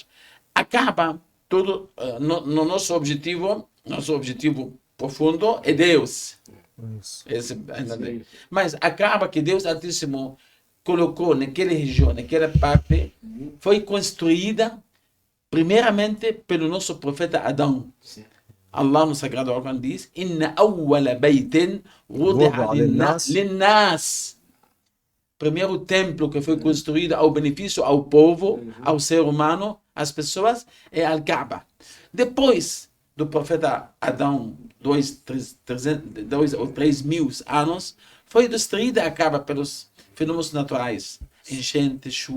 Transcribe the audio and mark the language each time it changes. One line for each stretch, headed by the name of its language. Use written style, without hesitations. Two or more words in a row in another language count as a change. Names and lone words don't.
Portuguese: Acaba tudo no nosso objetivo profundo é Deus. Mas acaba que Deus Altíssimo colocou naquela região, naquela parte, foi construída primeiramente pelo nosso profeta Adão. Allah no Sagrado Alcorão diz:
Arabic: إن أول بيت وضع للناس.
Portuguese: Primeiro templo que foi construído ao benefício ao povo, ao ser humano, às pessoas, é Al-Kaaba. Depois do profeta Adão, 2 ou 3 mil anos, foi destruída a Kaaba pelos fenômenos naturais, enchente, chuva,